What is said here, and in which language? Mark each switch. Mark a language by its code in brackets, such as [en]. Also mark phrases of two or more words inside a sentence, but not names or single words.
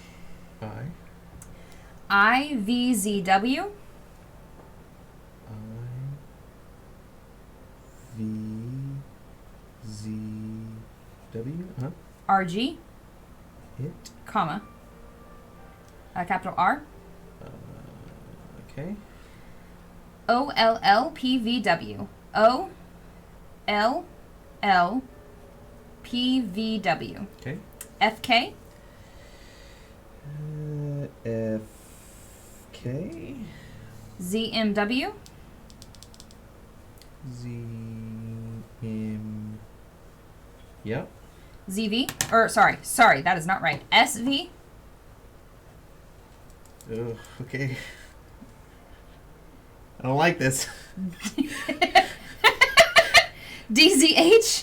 [en] I IVZW. V Z W. RG. It. Comma. Capital R. Okay. OLLPVW. OLLPVW. Okay. FK. F K ZMW. Z M. Yep. ZV. Sorry, that is not right. SV. Ugh, okay. I don't like this. DZH.